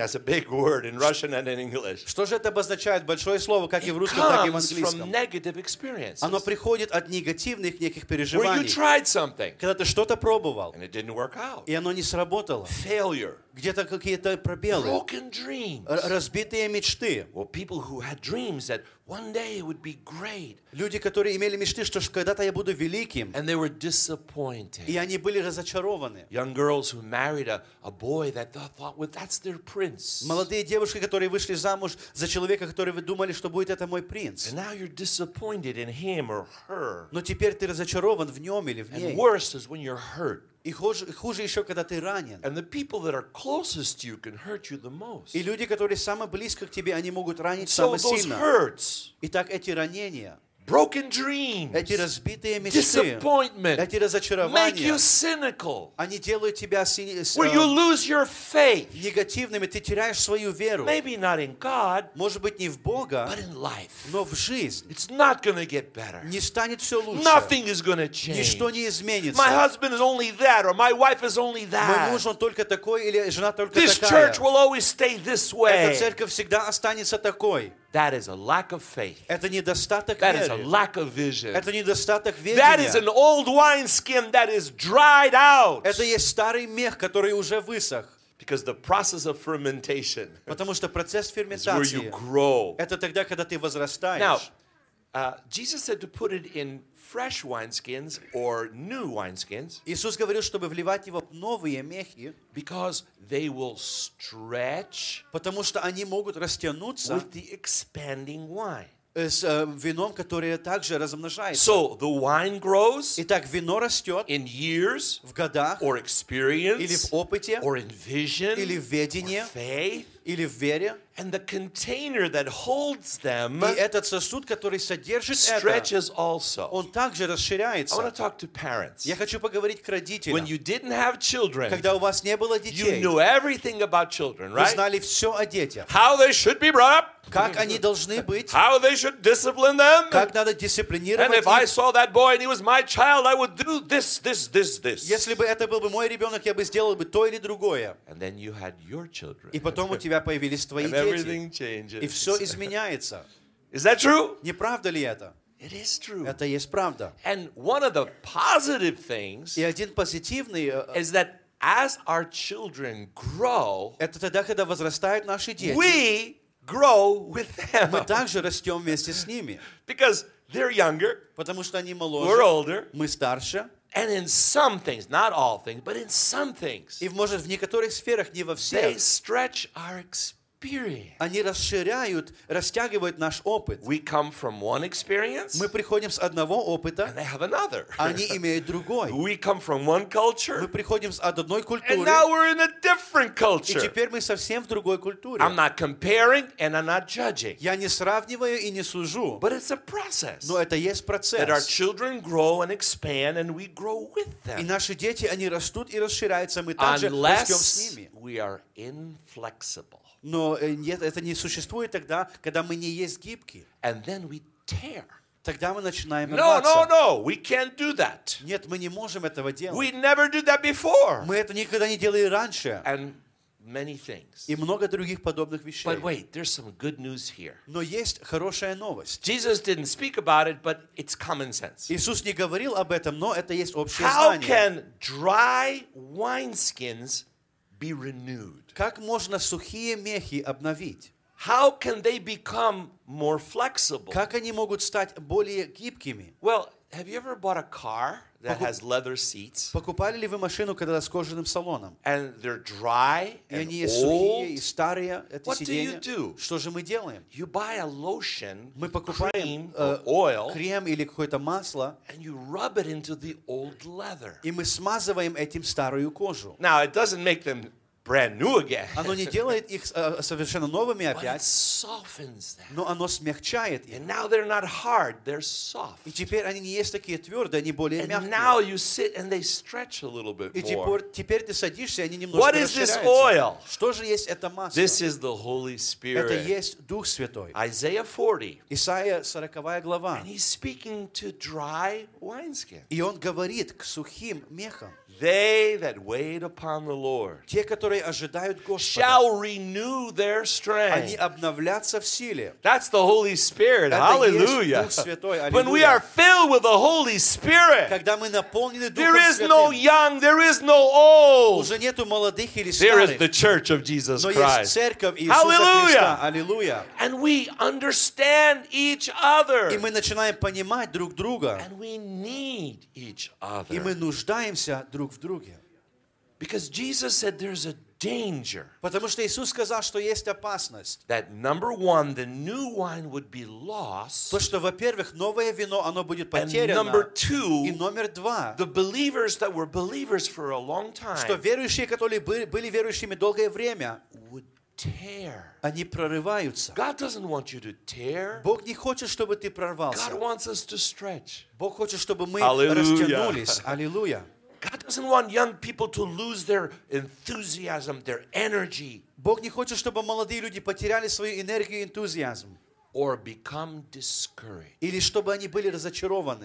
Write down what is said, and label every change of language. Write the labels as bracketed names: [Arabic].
[English] That's a big word in Russian and in English. [Russian] Что же это обозначает? Большое слово, как и в русском, так и в английском. [English] It comes from negative experiences. [Russian] Оно приходит от негативных неких переживаний. [English] Where you tried something. [Russian] Когда ты что-то пробовал. [English] And it didn't work out. [Russian] И оно не сработало. [English] Failure. [Russian] Где-то какие-то пробелы. [English] Broken dreams. [Russian] Разбитые мечты. [English] Well, people who had dreams that one day it would be great. [Russian] Люди, которые имели мечты, что когда-то я буду великим. [English] And they were disappointed. [Russian] И они были разочарованы. [English] Young girls who married a boy that they thought would, that's their prince. [Russian] Молодые девушки, которые вышли замуж за человека, который вы думали, что будет это мой принц. [English] And now you're disappointed in him or her. [Russian] Но теперь ты разочарован в нем или в ней. [English] And worse is when you're hurt. [Russian] И хуже еще, когда ты ранен. [English] And the people that are closest to you can hurt you the most. [Russian] И люди, которые самые близко к тебе, они могут ранить самые сильно. [English] So those hurts. [Russian] Итак, эти ранения. [English] Broken dreams. [Russian] Эти разбитые мечты. [English] Disappointment. [Russian] Эти разочарования. [English] Make you cynical. [Russian] Они делают тебя [English] Where you lose your faith. [Russian] Негативными, ты теряешь свою веру. [English] Maybe not in God. [Russian] Может быть не в Бога. [English] But in life. [Russian] Но в жизнь. [English] It's not going to get better. [Russian] Не станет все лучше. [English] Nothing is going to change. [Russian] Ничто не изменится. [English] My husband is only that, or my wife is only that. [Russian] Мой муж он только такой или жена только [English] this [Russian] такая. [English] This church will always stay this way. [Russian] Эта церковь всегда останется такой. [English] That is a lack of faith. [Russian] Это недостаток [English] that [Russian] веры. [English] That is a lack of vision. [Russian] Это недостаток видения. [English] That is an old wineskin that is dried out. [Russian] Это есть старый мех, который уже высох. [English] Because the process of fermentation. [Russian] Потому что процесс ферментации. [English] Is where you grow. [Russian] Это тогда, когда ты возрастаешь. [English] Now, Jesus said to put it in fresh wineskins or new wineskins. [Russian] Иисус говорил, чтобы вливать его в новые мехи. [English] Because they will stretch. [Russian] Потому что они могут растянуться. [English] With the expanding wine. [Russian] с вином, которое также размножается. [English] So the wine grows. [Russian] Итак, вино растет. [English] In years. [Russian] В годах. [English] Or experience. [Russian] Или в опыте. [English] Or in vision. [Russian] Или в видении. [English] Faith. [Russian] Или в вере. [English] And the container that holds them. [Russian] И этот сосуд, который содержит это. [English] Stretches also. [Russian] Он также расширяется. [English] I want to talk to parents. [Russian] Я хочу поговорить к родителям. [English] When you didn't have children. [Russian] Когда у вас не было детей. [English] You knew everything about children, right? [Russian] Вы знали все о детях. [English] How they should be brought up. [Russian] Как они должны быть? [English] How they should discipline them? [Russian] Как надо дисциплинировать их? [English] And if I saw that boy and he was my child, I would do this, this, this, this. [Russian] Если бы это был бы мой ребенок, я бы сделал бы то или другое. [English] And then you had your children. [Russian] И потом у тебя появились твои дети. [English] And everything changes. [Russian] И все изменяется. [English] Is that true? [Russian] Не правда ли это? [English] It is true. [Russian] Это есть правда. [English] And one of the positive things. [Russian] И один позитивный. [English] Is that as our children grow. [Russian] Это тогда, когда возрастают наши дети. [English] We grow with them. [Russian] Мы также растем вместе с ними. [English] Because they're younger. [Russian] Потому что они моложе. [English] We're older. [Russian] Мы старше. [English] And in some things, not all things, but in some things. [Russian] И может в некоторых сферах, не во всех. [English] They stretch our experience. [Russian] Они расширяют, растягивают наш опыт. [English] We come from one experience. [Russian] Мы приходим с одного опыта. [English] And they have another. [Russian] Они имеют другой. [English] We come from one culture. [Russian] Мы приходим с одной культуры. [English] And now we're in a different culture. [Russian] И теперь мы совсем в другой культуре. [English] I'm not comparing and I'm not judging. [Russian] Я не сравниваю и не сужу. [English] But it's a process. [Russian] Но это есть процесс. [English] That our children grow and expand and we grow with them. [Russian] И наши дети, они растут и расширяются, мы также растем с ними. [English] Unless we are inflexible. [Russian] Но нет, это не существует тогда, когда мы не есть гибки. [English] And then we tear. [Russian] Тогда мы начинаем [English] no, [Russian] рваться. [English] No, no, we can't do that. [Russian] Нет, мы не можем этого делать. [English] We never did that before. [Russian] Мы это никогда не делали раньше. [English] And many things. [Russian] И много других подобных вещей. [English] But wait, there's some good news here. [Russian] Но есть хорошая новость. [English] Jesus didn't speak about it, but it's common sense. [Russian] Иисус не говорил об этом, но это есть общее [English] How [Russian] знание. [English] How can dry wineskins be renewed? [Russian] Как можно сухие мехи обновить? [English] How can they become more flexible? [Russian] Как они могут стать более гибкими? [English] Well, have you ever bought a car that has leather seats? [Russian] Покупали ли вы машину, когда с кожаным салоном? [English] And they're dry and old. [Russian] И они сухие и старые, эти сиденья. [English] What do you do? [Russian] Что же мы делаем? [English] You buy a lotion, [Russian] мы покупаем [English] oil, [Russian] крем или какое-то масло, [English] and you rub it into the old leather. [Russian] И мы смазываем этим старую кожу. [English] Now it doesn't make them brand new again. [Russian] Оно не делает их совершенно новыми опять. [English] But it softens them. [Russian] Но оно смягчает их. [English] And now they're not hard, they're soft. [Russian] И теперь они не есть такие твердые, они более [English] and [Russian] мягкие. [English] And now you sit and they stretch a little bit more. [Russian] И теперь ты садишься, они немножко [English] What [Russian] расширяются. [English] What is this oil? [Russian] Что же есть это масло? [English] This is the Holy Spirit. [Russian] Это есть Дух Святой. [English] Isaiah 40. [Russian] Исаия 40 глава. [English] And he's speaking to dry wineskins. [Russian] И он говорит к сухим мехам. [English] They that wait upon the Lord, [Russian] те, которые ожидают Господа, [English] shall renew their strength. [Russian] Они обновлятся в силе. [English] That's the Holy Spirit. Hallelujah. When we are filled with the Holy Spirit, [Russian] когда мы наполнены Духом Святым, [English] there is [Russian] Святым, [English] no young, there is no old. [Russian] Уже нету молодых или старых. [English] There is the Church of Jesus Christ. [Russian] Но есть Церковь Иисуса [English] Hallelujah. [Russian] Христа. Hallelujah. [English] And we understand each other. [Russian] И мы начинаем понимать друг друга. [English] And we need each other. [Russian] И мы нуждаемся друг в друге. [English] Because Jesus said there's a danger. [Russian] Потому что Иисус сказал, что есть опасность. [English] That number one, the new wine would be lost. [Russian] То, что, во-первых, новое вино, оно будет потеряно. [English] And number two, [Russian] и номер два, [English] the believers that were believers for a long time, [Russian] что верующие, которые были верующими долгое время, [English] would tear. [Russian] Они прорываются. [English] God doesn't want you to tear. [Russian] Бог не хочет, чтобы ты прорвался. [English] God wants us to stretch. [Russian] Бог хочет, чтобы мы растянулись. Аллилуйя. [English] God doesn't want young people to lose their enthusiasm, their energy. [Russian] Бог не хочет, чтобы молодые люди потеряли свою энергию и энтузиазм. [English] Or become discouraged. [Russian] Или чтобы они были разочарованы.